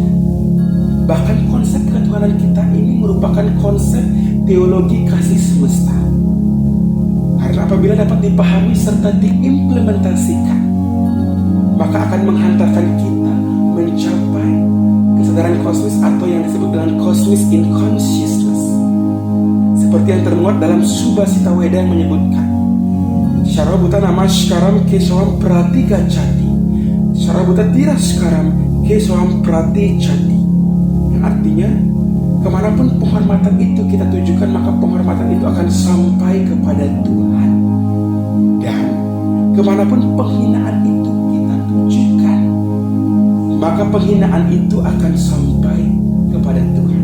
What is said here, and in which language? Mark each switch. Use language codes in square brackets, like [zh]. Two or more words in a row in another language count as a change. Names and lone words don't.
[id] Bahkan konsep ketuhanan kita ini merupakan konsep teologi kasih semesta. Karena apabila dapat dipahami serta diimplementasikan, maka akan menghantarkan kita mencapai kesadaran kosmis atau yang disebut dengan [en] cosmic in consciousness. [id] Seperti yang termuat dalam Subhasita Weda yang menyebutkan, [sa] सर्वभूत नमस्कारं केशवं प्रति गच्छति सर्वभूत तिरस्कारं केशवं प्रति चति. [id] Yang artinya, kemanapun penghormatan itu kita tujukan, maka penghormatan itu akan sampai kepada Tuhan. Dan kemanapun penghinaan itu kita tujukan, maka penghinaan itu akan sampai kepada Tuhan.